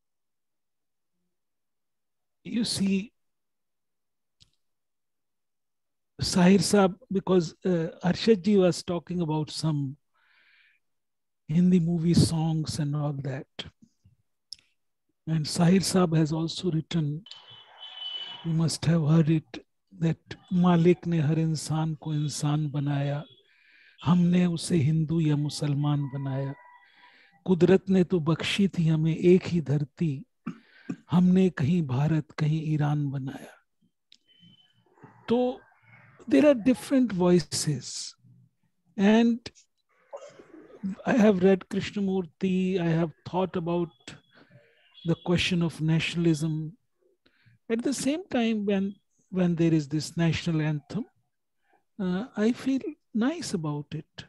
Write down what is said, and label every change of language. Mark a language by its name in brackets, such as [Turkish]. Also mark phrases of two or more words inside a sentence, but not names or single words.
[English] You see, Sahir Saab, because Arshad ji was talking about some Hindi movie songs and all that. And Sahir Saab has also written, you must have heard it, that [Hindi] मालिक ने हर इंसान को इंसान बनाया, हमने उसे हिंदू या मुसलमान बनाया, कुदरत ने तो बख्शी थी हमें एक ही धरती, हमने कहीं भारत कहीं ईरान बनाया. [English] तो there are different voices, and I have read Krishnamurti, I have thought about the question of nationalism. At the same time, when there is this national anthem, I feel nice about it.